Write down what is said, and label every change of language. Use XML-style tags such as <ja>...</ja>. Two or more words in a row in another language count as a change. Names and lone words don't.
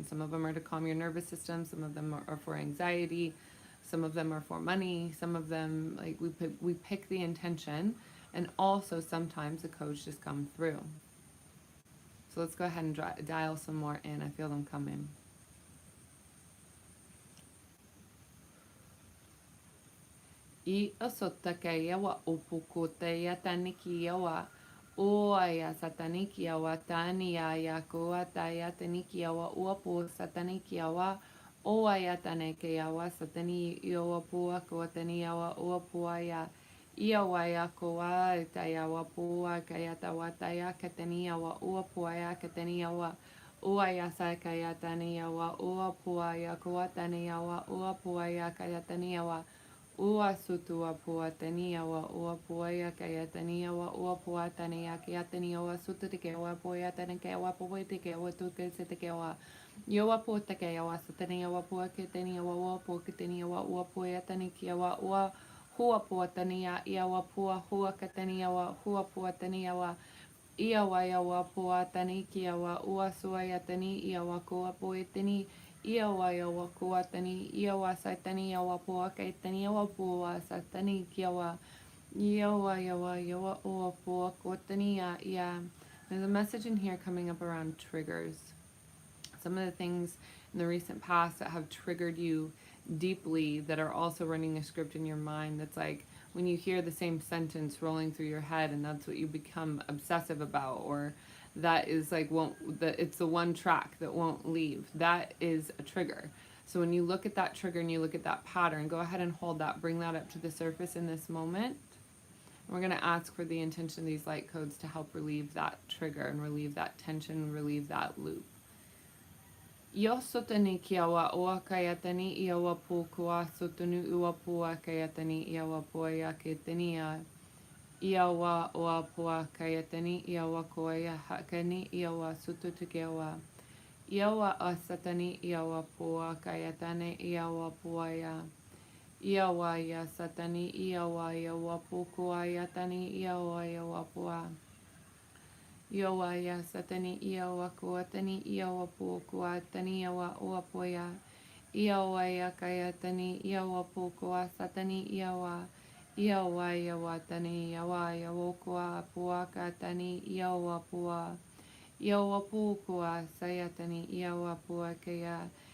<en>Some of them are to calm your nervous system, some of them are for anxiety, some of them are for money, some of them, like, we pick the intention, and also sometimes the codes just come through. So let's go ahead and dial some more in. I feel them coming. I asotaka wa opukota ya taniki wa oaya sataniki wa tania ya koata ya taniki wa uapu sataniki wa oaya taneke wa satani wa pua koatani wa uapuaya iawaya koa taya wa pua kayata wa taya katania wa uapuaya katania wa oaya sakaya tania wa uapuaya koatania wa uapuaya kayatania wa ua sutua pua tania wa ua puaya kaya tania wa ua pua tania kaya tania wa sutu te wa puaya tania wa pua te wa tuke se te wa yoa pua te wa satania wa pua ke tania wa ua pua ke tania wa ua puaya tania wa ua hua puatania, iawa pua hua kataniawa, hua puataniawa, iawa iawa puatani kiawa, ua suayatani, iawa kua puetani, iawa iawa kuatani, iawa satani, iawa pua kaitani, iawa pua satani kiawa, iawa iawa iawa ua pua kuatania, ia. There's a message in here coming up around triggers. Some of the things in the recent past that have triggered you deeply that are also running a script in your mind that's like when you hear the same sentence rolling through your head and that's what you become obsessive about, or that is like it's the one track that won't leave. That is a trigger. So when you look at that trigger and you look at that pattern, go ahead and hold that, bring that up to the surface in this moment. We're going to ask for the intention of these light codes to help relieve that trigger and relieve that tension, relieve that loop. Yo sotani kiawa oa kayatani iawa pukua sotanu ua pua kayatani iawa poia ketania iawa oa pua kayatani iawa koia hakani iawa sututukewa iawa asatani iawa pua kayatani iawa poia iawa ya satani iawa pukua yatani iawa pua Yowa ya satani iawa kuatani iawa pukuatani iawa uapoya iawa ya kayatani iawa pukua satani iawa yawa tani iawa yawokua puakatani iawa pua iawa pukua sayatani iawa puakaya</en>